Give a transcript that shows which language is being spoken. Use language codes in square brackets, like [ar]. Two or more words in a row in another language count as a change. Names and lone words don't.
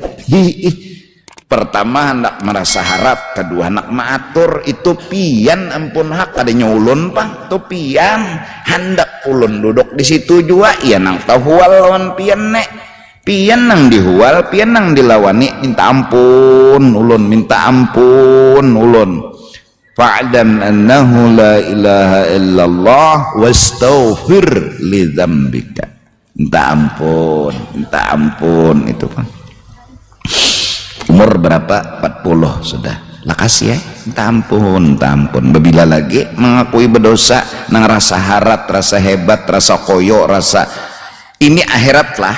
[bjn] Pertama hendak merasa harap, kedua hendak maatur, itu pian ampun hak adanya ulun pang, itu pian hendak ulun duduk di situ juga, ya nang tahu lawan pian nek, pian nang dihual, pian nang dilawani, minta ampun ulun. [ar] فاعلم أنه لا إله إلا الله واستغفر لذنبك. [bjn] Minta ampun itu kan. Umur berapa? 40 sudah. Lah kasih ya, minta ampun. Bila lagi mengakui berdosa, nang rasa harat, rasa hebat, rasa koyo, rasa ini akhirat lah.